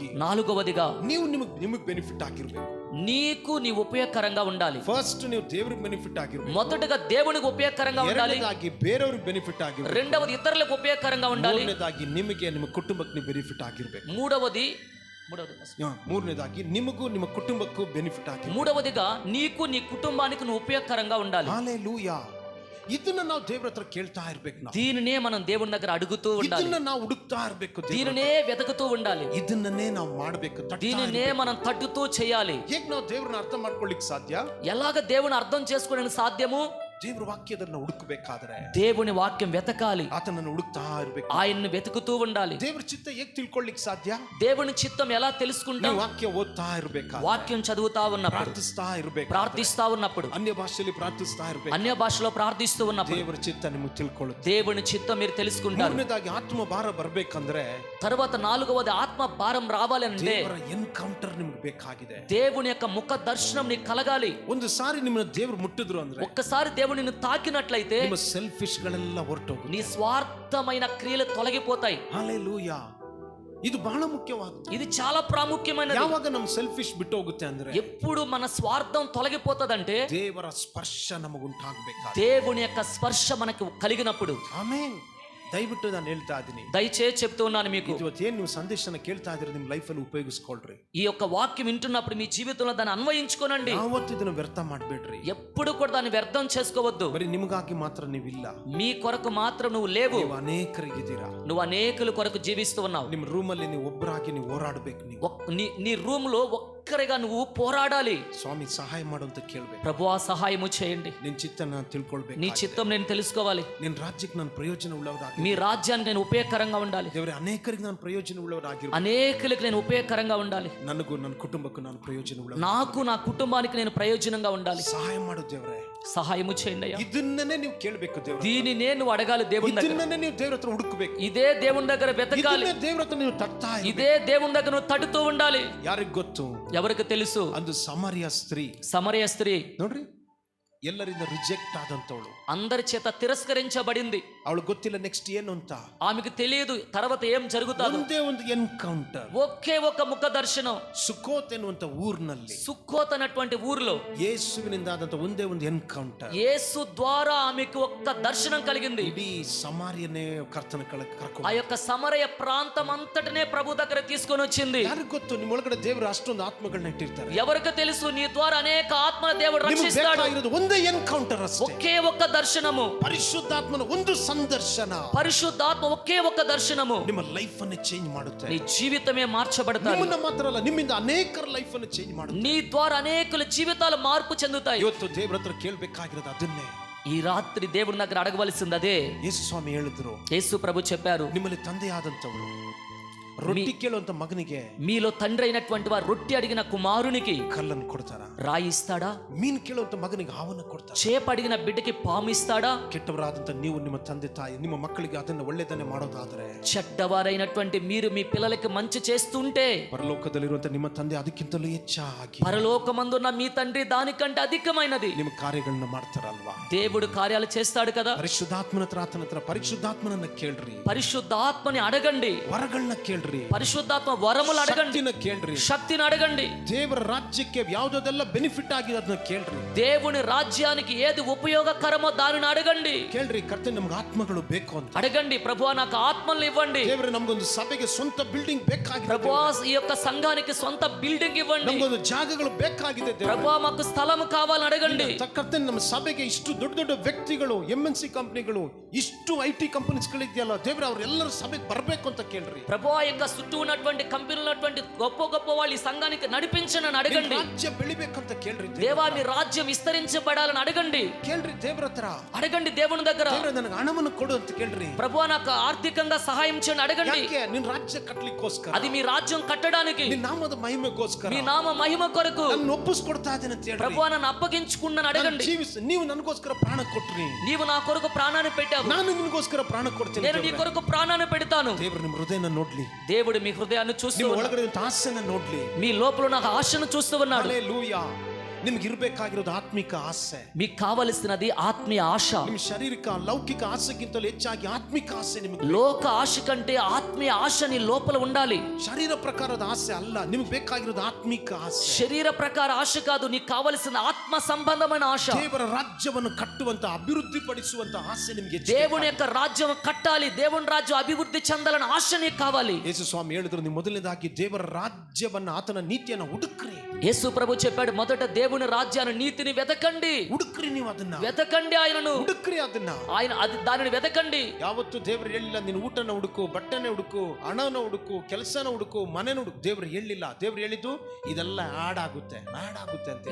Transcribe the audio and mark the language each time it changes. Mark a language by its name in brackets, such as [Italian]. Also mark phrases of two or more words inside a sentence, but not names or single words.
[Telugu] నాలుగవదిగా [Kannada] ನೀವು ನಿಮಗೆ ಬೆನಿಫಿಟ್ ಆಗಿರ್ಬೇಕು. [Telugu] నీకు నీ ఉపయోగకరంగా ఉండాలి. [Kannada] ಫಸ್ಟ್ ನೀವು ದೇವರಿಗೆ ಬೆನಿಫಿಟ್ ಆಗಿರ್ಬೇಕು. [Telugu] మొదటగా దేవునికి ఉపయోగకరంగా ఉండాలి. [Kannada] ಎರಡನೇದಾಗಿ ಬೇರೆಯವರಿಗೆ ಬೆನಿಫಿಟ್ ಆಗಿರ್ಬೇಕು. [Telugu] రెండవది ఇతరులకు ఉపయోగకరంగా ఉండాలి. [Kannada] ಮೂರನೇದಾಗಿ ನಿಮಗೆ ನಿಮ್ಮ ಕುಟುಂಬಕ್ಕೆ ನೀವು ಬೆನಿಫಿಟ್ ಆಗಿರ್ಬೇಕು. ಮೂರನೇದಾಗಿ ನಿಮಗೂ ನಿಮ್ಮ ಕುಟುಂಬಕ್ಕೂ ಬೆನಿಫಿಟ್ ಆಗಿ, [Telugu] మూడవదిగా నీకు నీ కుటుంబానికి నువ్వు ఉపయోగకరంగా ఉండాలి. హల్లెలూయా. [Kannada] ಇದನ್ನ ನಾವು ದೇವರ ಹತ್ರ ಕೇಳ್ತಾ ಇರ್ಬೇಕು. ನಾವು [Telugu] దీనినే మనం దేవుని దగ్గర అడుగుతూ ఉండాలి. [Kannada] ಇದನ್ನ ನಾವು ಹುಡುಕ್ತಾ ಇರ್ಬೇಕು. [Telugu] దీనినే వెతుకుతూ ఉండాలి. [Kannada] ಇದನ್ನೇ ನಾವು ಮಾಡಬೇಕು. [Telugu] దీనినే మనం తట్టుతూ చేయాలి. [Kannada] ಹೇಗೆ ನಾವು ದೇವರನ್ನ ಅರ್ಥ ಮಾಡ್ಕೊಳ್ಳಿಕ್ಕೆ ಸಾಧ್ಯ? [Telugu] ఎలాగ దేవుని అర్థం చేసుకోవడానికి సాధ్యము? [Kannada] ದೇವರ ವಾಕ್ಯದನ್ನ ಹುಡುಕಬೇಕಾದ್ರೆ [Telugu] దేవుని వాక్యం వెతకాలి. [Kannada] ಆತನನ್ನು ಹುಡುಕ್ತಾ ಇರ್ಬೇಕು. [Telugu] ఆయన్ని వెతుకుతూ ఉండాలి. [Kannada] ದೇವರ ಚಿತ್ತ ಹೇಗೆ ತಿಳ್ಕೊಳ್ಳಿಕ್ಕೆ ಸಾಧ್ಯ? [Telugu] దేవుని చిత్తం ఎలా తెలుసుకుంటాం? [Kannada] ವಾಕ್ಯ ಓದ್ತಾ ಇರ್ಬೇಕು, [Telugu] వాక్యం చదువుతా ఉన్నప్పుడు, [Kannada] ಪ್ರಾರ್ಥಿಸ್ತಾ ಇರ್ಬೇಕು, [Telugu] ప్రార్థిస్తా ఉన్నప్పుడు, [Kannada] ಅನ್ಯ ಭಾಷೆಯಲ್ಲಿ ಪ್ರಾರ್ಥಿಸ್ತಾ ಇರ್ಬೇಕು, [Telugu] అన్య భాషలో ప్రార్థిస్తూ ఉన్నప్పుడు [Kannada] ದೇವರ ಚಿತ್ತ ನಿಮಗೆ ತಿಳ್ಕೊಳ್ಳುತ್ತೆ. [Telugu] దేవుని చిత్తం మీరు తెలుసుకుంటారు. [Kannada] ಮೂರನೇದಾಗಿ ಆತ್ಮ ಭಾರ ಬರ್ಬೇಕಂದ್ರೆ, [Telugu] తర్వాత నాలుగవది ఆత్మ భారం రావాలి అంటే [Kannada] ದೇವರ ಎನ್ಕೌಂಟರ್ ನಿಮಗೆ ಬೇಕಾಗಿದೆ. [Telugu] దేవుని యొక్క ముఖ దర్శనం నీకు కలగాలి. [Kannada] ಒಂದು ಸಾರಿ ನಿಮ್ಮನ್ನ ದೇವರು ಮುಟ್ಟಿದ್ರು ಅಂದ್ರೆ, [Telugu] ఒక్కసారి దేవుడు నిన్ను తాకినట్లయితే [Kannada] ನಿಮ್ಮ ಸೆಲ್ಫಿಶ್ ಗಳೆಲ್ಲ ಹೊರಟೋಗುತ್ತೆ. [Telugu] నీ స్వార్థమైన క్రియలు తొలగిపోతాయి. [Kannada] ಹಲ್ಲೆಲೂಯಾ. ಇದು ಬಹಳ ಮುಖ್ಯವಾದ. [Telugu] ఇది చాలా ప్రాముఖ్యమైనది. [Kannada] ಯಾವಾಗ ನಮ್ಮ ಸೆಲ್ಫಿಶ್ ಬಿಟ್ಟು ಹೋಗುತ್ತೆ ಅಂದ್ರೆ, [Telugu] ఎప్పుడు మన స్వార్థం తొలగిపోతదంటే [Kannada] ದೇವರ ಸ್ಪರ್ಶ ನಮಗುಂಟಾಗಬೇಕು. [Telugu] దేవుని యొక్క స్పర్శ మనకు కలిగినప్పుడు. [Kannada] ಆಮೆನ್. ದಯವಿಟ್ಟು ನಾನು ಹೇಳ್ತಾ ಇದ್ದೀನಿ, [Telugu] దయచేసి చెప్తూ ఉన్నాను మీకు, [Kannada] ಇವತ್ತೇನು ನೀವು ಸಂದೇಶನ ಕೇಳ್ತಾ ಇದ್ರೆ ನಿಮ್ಮ ಲೈಫಲ್ಲಿ ಉಪಯೋಗಿಸ್ಕೊಳ್ರಿ. [Telugu] ఈ యొక్క వాక్యం వింటున్నప్పుడు మీ జీవితంలో దాన్ని అన్వయించుకోనండి. [Kannada] ಯಾವತ್ತೂ ಇದನ್ನು ವ್ಯರ್ಥ ಮಾಡಬೇಡ್ರಿ. [Telugu] ఎప్పుడు కూడా దాన్ని వ్యర్థం చేసుకోవద్దు. [Kannada] ಬರೀ ನಿಮಗಾಗಿ ಮಾತ್ರ ನೀವಿಲ್ಲ, [Telugu] మీ కొరకు మాత్రం నువ్వు లేవు. [Kannada] ನೀವು ಅನೇಕರಿಗಿದ್ದೀರಾ. [Telugu] నువ్వు అనేకుల కొరకు జీవిస్తూ ఉన్నావు. [Kannada] ನಿಮ್ಮ ರೂಮಲ್ಲಿ ನೀವು ಒಬ್ಬರಾಗಿ ನೀವು ಹೋರಾಡಬೇಕು. ನೀವು [Telugu] నీ రూమ్ లో ఒక్కరిగా నువ్వు పోరాడాలి. [Kannada] ಸ್ವಾಮಿ ಸಹಾಯ ಮಾಡು ಅಂತ ಕೇಳಬೇಕು. [Telugu] ప్రభువా సహాయము చేయండి. [Kannada] ನಿನ್ನ ಚಿತ್ತ ನಾನು ತಿಳ್ಕೊಳ್ಬೇಕು. [Telugu] నీ చిత్తం నేను తెలుసుకోవాలి. [Kannada] ನಿನ್ನ ರಾಜ್ಯಕ್ಕೆ ನಾನು ಪ್ರಯೋಜನ ಉಳ್ಳವರಾಗಿ, [Telugu] మీ రాజ్యానికి నేను ఉపయోగకరంగా ఉండాలి. [Kannada] ದೇವರೇ ಅನೇಕರಿಗೆ ನಾನು ಪ್ರಯೋಜನ ಉಳ್ಳವರಾಗಿರ್ಬೇಕು. [Telugu] అనేకులకు నేను ఉపయోగకరంగా ఉండాలి. [Kannada] ನನಗೂ ನನ್ನ ಕುಟುಂಬಕ್ಕೂ ನಾನು ಪ್ರಯೋಜನ ಉಳ್ಳ, [Telugu] నాకు నా కుటుంబానికి నేను ప్రయోజనంగా ఉండాలి. [Kannada] ಸಹಾಯ ಮಾಡು ದೇವರೇ. [Telugu] సహాయము చేయండి అయ్యా. [Kannada] ಇದನ್ನೇ ನೀವು ಕೇಳಬೇಕು ದೇವರ. [Telugu] దీనినే నువ్వు అడగాలి దేవుని దగ్గర. [Kannada] ಇದನ್ನೇ ನೀವು ದೇವರ ಹತ್ರ ಹುಡುಕಬೇಕು. [Telugu] ఇదే దేవుని దగ్గర వెతకాలి. [Kannada] ಇದನ್ನೇ ದೇವರ ಹತ್ರ ನೀವು ತಟ್ತಾ ಇರಬೇಕು. [Telugu] ఇదే దేవుని దగ్గర నువ్వు తట్టుతూ ఉండాలి. [Kannada] ಯಾರಿಗೆ ಗೊತ್ತು? [Telugu] ఎవరికి తెలుసు? [Kannada] ಅಂದು ಸಮರಿಯ ಸ್ತ್ರೀ. [Telugu] సమరయ స్త్రీ [Kannada] ನೋಡ್ರಿ, ಎಲ್ಲರಿಂದ ರಿಜೆಕ್ಟ್ ಆದಂತವಳು, [Telugu] అందరి చేత తిరస్కరించబడింది. [Kannada] ಅವಳು ಗೊತ್ತಿಲ್ಲ ನೆಕ್ಸ್ಟ್ ಏನು ಅಂತ. [Telugu] ఆమెకు తెలియదు తర్వాత ఏం జరుగుతుందో. [Kannada] ಒಂದೇ ಒಂದು ಎನ್ಕೌಂಟರ್. [Telugu] ఒకే ఒక ముఖ దర్శనం. [Kannada] ಸುಕೋತ್ ಎನ್ನುವಂತ ಊರಿನಲ್ಲಿ, [Telugu] సుక్కోత్ అన్నటువంటి ఊరిలో [Kannada] ಯೇಸುವಿನಿಂದ ಆದಂತ ಒಂದೇ ಒಂದು ಎನ್ಕೌಂಟರ್. [Telugu] యేసు ద్వారా ఆమెకు ఒక్క దర్శనం కలిగింది. [Kannada] ಇಡೀ ಸಮಾರ್ಯನೇ ಕರ್ತನ ಕರ್ಕೊಂಡು, [Telugu] ఆ యొక్క సమరయ ప్రాంతం అంతటినే ప్రభు దగ్గర తీసుకొని వచ్చింది. [Kannada] ಯಾರಿಗೆ ಗೊತ್ತು ನಿಮ್ಮ ಒಳಗಡೆ ದೇವರು ಅಷ್ಟೊಂದು ಆತ್ಮಗಳನ್ನ ಇಟ್ಟಿರ್ತಾರೆ. [Telugu] ఎవరికి తెలుసు నీ ద్వారా అనేక ఆత్మల దేవుడు [Kannada] ನಿಮಗೆ [Telugu] రక్షిస్తాడు. [Kannada] ಬೇಕಾಗಿರೋದು ಒಂದೇ ಎನ್ಕೌಂಟರ್ ಅಷ್ಟೇ. [Telugu] ఒకే ఒక్క దర్శనము. [Kannada] ಪರಿಶುದ್ಧಾತ್ಮನ ಒಂದು ಸಂದರ್ಶನ, [Telugu] పరిశుద్ధాత్మ ఒకే ఒక్క దర్శనము [Kannada] ನಿಮ್ಮ ಲೈಫ್ ಅನ್ನು ಚೇಂಜ್ ಮಾಡುತ್ತೆ. [Telugu] నీ జీవితమే మార్చబడతాయి. [Kannada] ನಿಮ್ಮನ್ನ ಮಾತ್ರ ಅಲ್ಲ, ನಿಮ್ಮಿಂದ ಅನೇಕರ ಲೈಫ್ ಅನ್ನು ಚೇಂಜ್ ಮಾಡುತ್ತೆ. [Telugu] నీ ద్వారా అనేకుల జీవితాలు మార్పు చెందుతాయి. [Kannada] ಇವತ್ತು ದೇವರ ಹತ್ರ ಕೇಳಬೇಕಾಗಿರೋದು ಅದನ್ನೇ. [Telugu] ఈ రాత్రి దేవుని దగ్గర అడగవలసింది అదే. [Kannada] ಯೇಸು ಸ್ವಾಮಿ ಹೇಳಿದ್ರು, [Telugu] యేసు ప్రభు చెప్పారు, [Kannada] ನಿಮ್ಮಲ್ಲಿ ತಂದೆಯಾದಂತವಳು ರೊಟ್ಟಿ ಕೇಳುವಂತ ಮಗನಿಗೆ, [Telugu] మీలో తండ్రి అయినటువంటి వారు రొట్టె అడిగిన కుమారునికి [Kannada] ಕಲ್ಲನ್ನು ಕೊಡ್ತಾರ? [Telugu] రాయి ఇస్తాడా? [Kannada] ಮೀನು ಕೇಳುವಂತ ಮಗನಿಗೆ ಹಾವನ್ನು ಕೊಡ್ತಾರ? [Telugu] చేప అడిగిన బిడ్డకి పాము ఇస్తాడా? [Kannada] ಕೆಟ್ಟವರಾದಂತ ನೀವು ನಿಮ್ಮ ತಂದೆ ತಾಯಿ ನಿಮ್ಮ ಮಕ್ಕಳಿಗೆ ಅದನ್ನ ಒಳ್ಳೆದನ್ನೇ ಮಾಡೋದಾದ್ರೆ, [Telugu] చెడ్డవారైనటువంటి మీరు మీ పిల్లలకి మంచి చేస్తుంటే, [Kannada] ಪರಲೋಕದಲ್ಲಿರುವಂತ ನಿಮ್ಮ ತಂದೆ ಅದಕ್ಕಿಂತಲೂ ಹೆಚ್ಚಾಗಿ [Telugu] పరలోకమందున్న మీ తండ్రి దానికంటే అధికమైనది [Kannada] ನಿಮ್ಮ ಕಾರ್ಯಗಳನ್ನ ಮಾಡ್ತಾರಲ್ವಾ? [Telugu] దేవుడు కార్యాలు చేస్తాడు కదా. [Kannada] ಪರಿಶುದ್ಧಾತ್ಮನ ಹತ್ರ, ಆತನ ಹತ್ರ ಪರಿಶುದ್ಧಾತ್ಮನನ್ನ ಕೇಳ್ರಿ. [Telugu] పరిశుద్ధాత్మని అడగండి. [Kannada] ವರಗಳನ್ನ ಕೇಳ್ರಿ. [Telugu] పరిశుద్ధాత్మ వరములు అడగండి. [Kannada] ಶಕ್ತಿನ ಕೇಳ್ರಿ. [Telugu] శక్తిని అడగండి. [Kannada] ದೇವರ ರಾಜ್ಯಕ್ಕೆ ಯಾವುದೆಲ್ಲ ಬೆನಿಫಿಟ್ ಆಗಿದೆ ಅದನ್ನ ಕೇಳ್ರಿ. [Telugu] దేవుని రాజ్యానికి ఏది ఉపయోగకరమో దానిని అడగండి. [Kannada] ಕೇಳ್ರಿ, ಕರ್ತನೆ ನಮ್ಗೆ ಆತ್ಮಗಳು ಬೇಕು ಅಂತ [Telugu] అడగండి, ప్రభువా నాకు ఆత్మల్ని ఇవ్వండి. [Kannada] ದೇವರೇ ನಮಗೊಂದು ಸಭೆಗೆ ಸ್ವಂತ ಬಿಲ್ಡಿಂಗ್ ಬೇಕಾಗಿದೆ. [Telugu] ప్రభువా ఈ యొక్క సంఘానికి సొంత బిల్డింగ్ ఇవ్వండి. [Kannada] ನಮಗೊಂದು ಜಾಗಗಳು ಬೇಕಾಗಿದೆ. [Telugu] ప్రభువా మాకు స్థలం కావాలని అడగండి. [Kannada] ಕರ್ತನೆ ನಮ್ಮ ಸಭೆಗೆ ಇಷ್ಟು ದೊಡ್ಡ ದೊಡ್ಡ ವ್ಯಕ್ತಿಗಳು, MNC ಕಂಪನಿಗಳು, ಇಷ್ಟು IT ಕಂಪನೀಸ್ಗಳಿದೆಯಲ್ಲ ದೇವರೇ, ಅವರೆಲ್ಲರೂ ಸಭೆಗೆ ಬರಬೇಕು ಅಂತ ಕೇಳ್ರಿ. [Telugu] ప్రభువా ఈ యొక్క చుట్టూ ఉన్నటువంటి కంపెనీలు ఉన్నటువంటి గొప్ప గొప్ప వాళ్ళు ఈ సంఘానికి నడిపించనని అడగండి. [Kannada] ರಾಜ್ಯ ಬೆಳಿಬೇಕಂತ ಕೇಳ್ರಿ. [Telugu] దేవా మీ రాజ్యం విస్తరించబడాలని అడగండి. [Kannada] ಕೇಳ್ರಿ ದೇವ್ರ ಹತ್ರ. [Telugu] అడగండి దేవుని దగ్గర. [Kannada] ದೇವ್ರೆ ನನಗೆ ಹಣವನ್ನು ಕೊಡು ಅಂತ ಕೇಳ್ರಿ. [Telugu] ప్రభువా నాకు ఆర్థికంగా సహాయం చేయండి అడగండి. [Kannada] ಯಾಕೆ? ನಿನ್ನ ರಾಜ್ಯ ಕಟ್ಟಲಿಕ್ಕೋಸ್ಕರ. [Telugu] అది మీ రాజ్యం కట్టడానికి, [Kannada] ನಿನ್ನ ನಾಮದ ಮಹಿಮೆಗೋಸ್ಕರ, [Telugu] మీ నామ మహిమ కొరకు [Kannada] ನಾನು ಒಪ್ಪಿಸ್ಕೊಡ್ತಾ ಇದ್ದೇನೆ ಅಂತ ಹೇಳ್ರಿ. [Telugu] ప్రభువా నన్ను అప్పగించుకున్నాను అడగండి. [Kannada] ನೀವು ನನಗೋಸ್ಕರ ಪ್ರಾಣ ಕೊಟ್ರಿ, [Telugu] నీవు నా కొరకు ప్రాణాన్ని పెట్టావు, [Kannada] ನಾನು ನಿನಗೋಸ್ಕರ ಪ್ರಾಣ ಕೊಡ್ತೀನಿ. [Telugu] నేను నీ కొరకు ప్రాణాన్ని పెడతాను. [Kannada] ದೇವರು ನಿಮ್ಮ ಹೃದಯನ ನೋಡ್ಲಿ. [Telugu] దేవుడు మీ హృదయాన్ని చూస్తూ [Kannada] ನಿಮ್ಮ [Telugu] ఉన్నాడు. [Kannada] ಒಳಗಡೆ ಇರೋ ಆಸೆನ ನೋಡ್ಲಿ. [Telugu] మీ లోపల ఉన్న ఆశను చూస్తూ ఉన్నాడు. హల్లెలూయా. [Kannada] ನಿಮ್ಗೆ ಇರಬೇಕಾಗಿರೋದು ಆತ್ಮಿಕ ಆಸೆ. [Telugu] మీకు కావలసినది ఆత్మీయ ఆశ. [Kannada] ನಿಮ್ಮ ಶಾರೀರಿಕ ಲೌಕಿಕ ಆಸೆಗಿಂತಲೂ ಹೆಚ್ಚಾಗಿ ಆತ್ಮಿಕ ಆಸೆ ನಿಮಗೆ. [Telugu] లోక ఆశ కంటే ఆత్మీయ ఆశ నీ లోపల ఉండాలి. [Kannada] ಶರೀರ ಪ್ರಕಾರದ ಆಸೆ ಅಲ್ಲ, ನಿಮ್ಗೆ ಬೇಕಾಗಿರೋದು ಆತ್ಮಿಕ ಆಸೆ. [Telugu] శరీర ప్రకార ఆశ కాదు, నీకు కావలసిన ఆత్మ సంబంధమైన ఆశ. [Kannada] ದೇವರ ರಾಜ್ಯವನ್ನು ಕಟ್ಟುವಂತ ಅಭಿವೃದ್ಧಿ ಪಡಿಸುವಂತ ಆಸೆ ನಿಮಗೆ. [Telugu] దేవుని యొక్క రాజ్యం కట్టాలి, దేవుని రాజ్యం అభివృద్ధి చెందాలని ఆశ నీకు కావాలి. [Kannada] ಯೇಸು ಸ್ವಾಮಿ ಹೇಳಿದ್ರು, ನೀವು ಮೊದಲನೇದಾಗಿ ದೇವರ ರಾಜ್ಯವನ್ನ ಆತನ ನೀತಿಯನ್ನು ಹುಡುಕ್ರಿ. [Telugu] యేసు ప్రభు చెప్పాడు, మొదట దేవుని రాజ్యాన్ని నీతిని వెతకండి. [Kannada] ಹುಡುಕ್ರಿ, ನೀವು ಅದನ್ನ [Telugu] వెతకండి, ఆయనను [Kannada] ಹುಡುಕ್ರಿ. ಅದನ್ನ [Telugu] దానిని వెతకండి. [Kannada] ಯಾವತ್ತು ದೇವರು ಹೇಳಿಲ್ಲ ನೀನು ಊಟನ ಹುಡುಕು, ಬಟ್ಟೆನ ಹುಡುಕು, ಹಣನ ಹುಡುಕು, ಕೆಲಸನ ಹುಡುಕು, ಮನೆನ ಹುಡುಕು. ದೇವರು ಹೇಳಿಲ್ಲ. ದೇವರು ಹೇಳಿದ್ದು ಇದೆಲ್ಲ ಆಡಾಗುತ್ತೆ ಅಂತ.